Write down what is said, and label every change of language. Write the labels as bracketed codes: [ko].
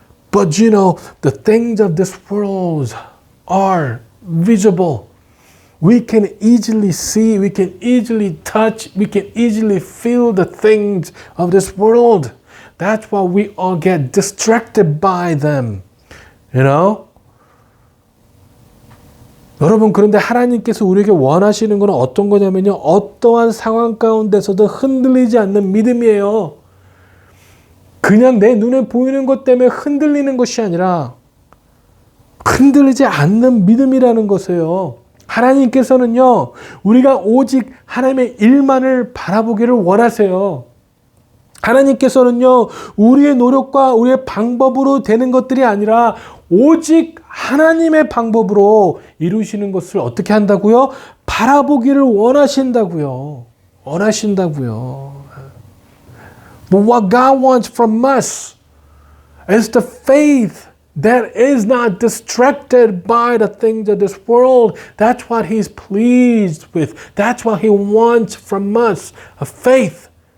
[en] But you know, the things of this world are visible. We can easily see, we can easily touch, we can easily feel the things of this world. That's why we all get distracted by them. You know? [ko] 여러분, 그런데 하나님께서 우리에게 원하시는 건 어떤 거냐면요, 어떠한 상황 가운데서도 흔들리지 않는 믿음이에요. 그냥 내 눈에 보이는 것 때문에 흔들리는 것이 아니라 흔들리지 않는 믿음이라는 것이에요. 하나님께서는요, 우리가 오직 하나님의 일만을 바라보기를 원하세요. 하나님께서는요, 우리의 노력과 우리의 방법으로 되는 것들이 아니라 오직 하나님의 방법으로 이루시는 것을 어떻게 한다고요? 바라보기를 원하신다고요. 원하신다고요. [en] But what God wants from us is the faith that is not distracted by the things of this world. That's what He's pleased with. That's what He wants from us. A faith.